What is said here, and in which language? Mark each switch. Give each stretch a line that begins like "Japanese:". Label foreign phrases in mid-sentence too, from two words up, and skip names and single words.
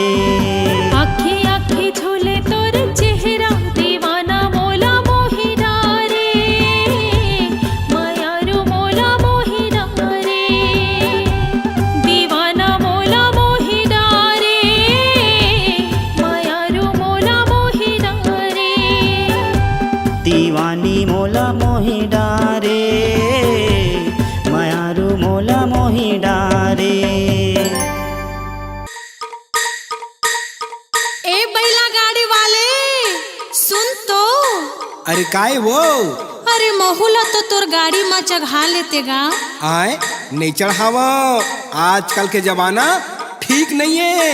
Chhattisgarhi: अखी अखी झूले तोरे चेहरा दीवाना मोला मोहि डारे मायारू मोला मोहि डारे दीवाना मोला मोहि डारे मायारू मोला मोहि डारे दीवानी मोला मोहि डारे मायारू मोला मोहि डारे ए बैला गाड़ी वाले सुन तो अरे काय वो अरे महुला तो तोर गाड़ी में चढ़ा लेते गा आए नहीं चढ़ावा आजकल के जमाना ठीक नहीं है